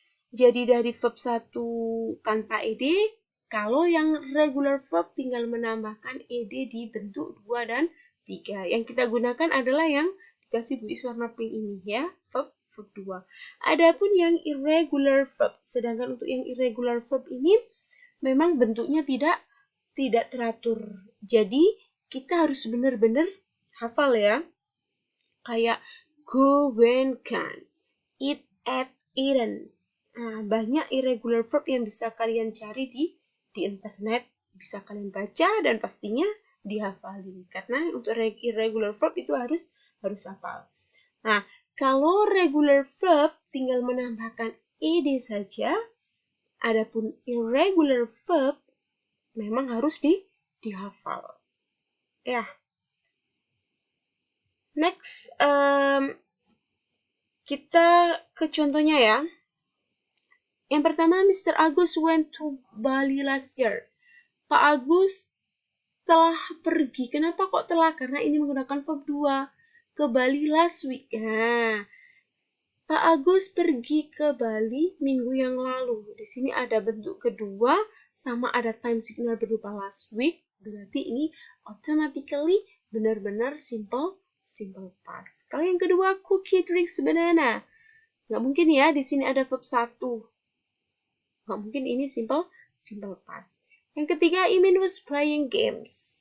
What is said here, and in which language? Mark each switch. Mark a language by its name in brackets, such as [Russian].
[Indonesian] Jadi dari verb 1 tanpa ed, kalau yang regular verb tinggal menambahkan ed di bentuk 2 dan 3. Yang kita gunakan adalah yang dikasih Bu Is warna pink ini ya, verb 2. Adapun yang irregular verb, sedangkan untuk yang irregular verb ini memang bentuknya tidak teratur. Jadi kita harus benar-benar hafal ya. Kayak go, when, can, eat, ate, eaten. Nah, banyak irregular verb yang bisa kalian cari di internet, bisa kalian baca dan pastinya dihafalin. Karena untuk irregular verb itu harus hafal. Nah, kalau regular verb tinggal menambahkan ed saja. Adapun irregular verb memang harus dihafal. Ya. Next, kita ke contohnya ya. Yang pertama, Mr. [English] Agus went to Bali last year. [Indonesian] Pak Agus telah pergi. Kenapa kok telah? Karena ini menggunakan verb 2. Ke Bali [English] last week. [Indonesian] Nah, Pak Agus pergi ke Bali minggu yang lalu. Di sini ada bentuk kedua, sama ada time signal berupa last week. Berarti ini automatically benar-benar simple past. Kalau yang kedua, [English] Cookie drinks banana. [Indonesian] Nggak mungkin ya, di sini ada verb 1. Nggak mungkin ini simple past. Yang ketiga, [English] Imin was playing games.